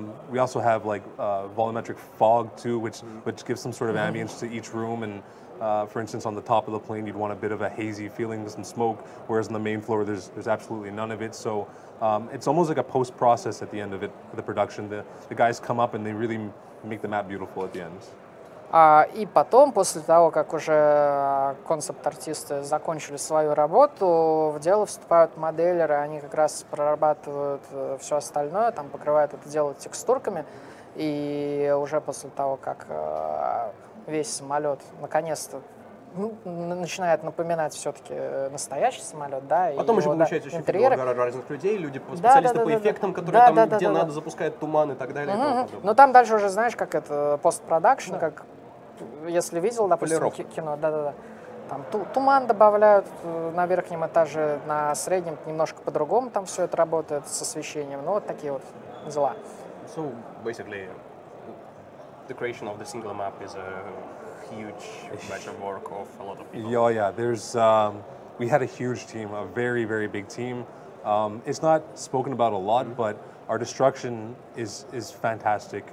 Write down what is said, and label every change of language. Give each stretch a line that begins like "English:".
English: We also have like volumetric fog too, which gives some sort of ambience to each room. And for instance, on the top of the plane, you'd want a bit of a hazy feeling with some smoke, whereas on the main floor, there's absolutely none of it. So it's almost like a post-process at the end of it, the production. The guys come up and they really make the map beautiful at the end.
Russian: И потом, после того, как уже концепт-артисты закончили свою работу, в дело вступают моделеры, они как раз прорабатывают все остальное, там покрывают это дело текстурками, и уже после того, как весь самолет наконец-то начинает напоминать все-таки настоящий самолет, да, потом и еще его, получается да, еще интерьеры. много разных людей, люди, специалисты по эффектам, которые там, где надо, запускают туман и так далее. Ну там дальше уже, знаешь, как это, постпродакшн, как, если видел, допустим, кино, да-да-да, там туман добавляют на верхнем этаже, на среднем немножко по-другому там все это работает с освещением, ну вот такие вот дела.
English: So basically, the creation of the single map is a huge batch of work of a lot of people. Yeah. There's we had a huge team, a very, very big team. It's not spoken about a lot, but our destruction is fantastic.